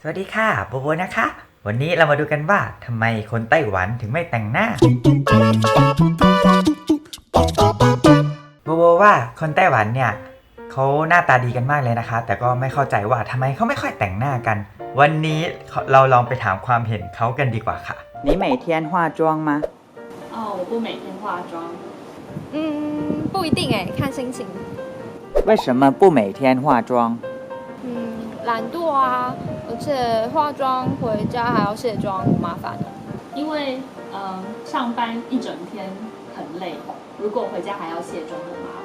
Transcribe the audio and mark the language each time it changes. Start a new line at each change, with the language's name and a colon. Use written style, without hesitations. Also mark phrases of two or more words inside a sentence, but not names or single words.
Thai: วัสดีค่ะโบโบนะคะวันนี้เรามาดูกันว่าทำไมคนไต้หวันถึงไม่แต่งหน้าโบโบว่าคนไต้หวันเนี่ยเขาหน้าตาดีกันมากเลยนะคะแต่ก็ไม่เข้าใจว่าทำไมเขาไม่ค่อยแต่งหน้ากันวันนี้เราลองไปถามความเห็นเขากันดีกว่าค่ะ
Chinese: 你每天化妆吗？哦，我不每天化妆，不一定哎，看心情。为什么不每天化妆？懒惰啊，而且化妆回家还要卸妆，好麻烦哦。因为上班一整天很累，如果回家还要卸妆很麻烦。